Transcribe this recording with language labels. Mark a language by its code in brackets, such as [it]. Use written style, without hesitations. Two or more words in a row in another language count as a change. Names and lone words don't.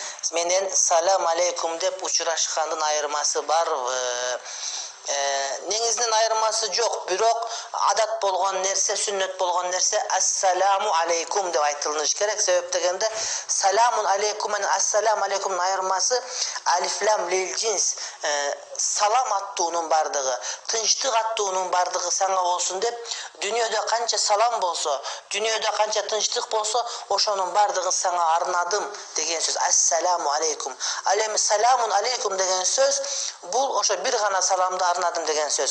[ky] менен [ar] سلام عليكم [ky] деп учурашкандын айырмасы бар. Негизинен айырмасы жок, бирок адат болгон нерсе, сүннөт болгон нерсе [ar] السلام عليكم [ky] деп айтылыш керек. Себеп дегенде [ar] سلام عليكم [ky] менен [ar] السلام عليكم [ky] айырмасы [ar] ألف لام للجنس, [ky] салам аттуунун бардыгы, тынчтык аттуунун бардыгы сага болсун деп, дүйнөдө канча салам болсо, дүйнөдө канча тынчтык болсо, ошонун бардыгын сага арнадым деген сөз [ar] السلام عليكم. [ky] Ал эми [ar] سلام عليكم [ky] деген сөз бул ошо бир гана саламды арнадым деген сөз.